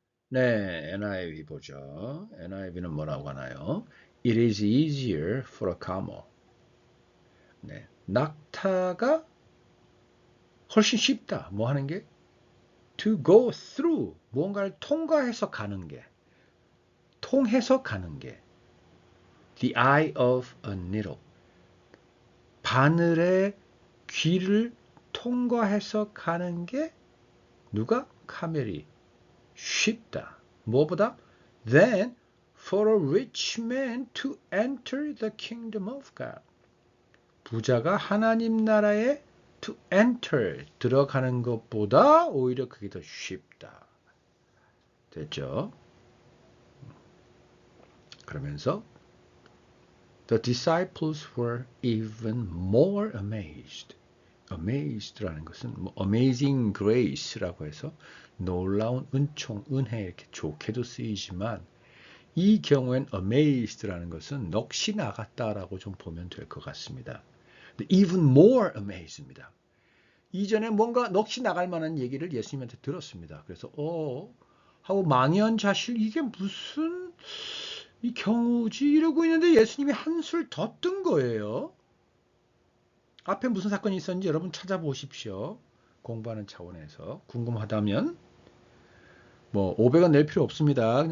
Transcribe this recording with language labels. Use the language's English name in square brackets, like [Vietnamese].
[Korean] 네, NIV 보죠. NIV는 뭐라고 하나요? [English] It is easier for a camel. [Korean] 네, 낙타가 훨씬 쉽다. 뭐 하는 게? [English] To go through. [Korean] 무언가를 통과해서 가는 게. 통해서 가는 게 [English] the eye of a needle. [Korean] 바늘의 귀를 통과해서 가는 게 누가? 카멜이 쉽다. 뭐보다? [English] Than for a rich man to enter the kingdom of God. [Korean] 부자가 하나님 나라에 to enter 들어가는 것보다 오히려 그게 더 쉽다. 됐죠? 그러면서 [English] The disciples were even more amazed. [Korean] Amazed라는 것은 뭐 amazing grace라고 해서 놀라운 은총, 은혜 이렇게 좋게도 쓰이지만 이 경우엔 amazed라는 것은 넋이 나갔다라고 좀 보면 될 것 같습니다. [English] Even more amazed입니다. [Korean] 이전에 뭔가 넋이 나갈 만한 얘기를 예수님한테 들었습니다. 그래서 하고 망연자실 이게 무슨 이 경우지 이러고 있는데 예수님이 한술 더 뜬 거예요. 앞에 무슨 사건이 있었는지 여러분 찾아보십시오. 공부하는 차원에서 궁금하다면 뭐 500원 낼 필요 없습니다.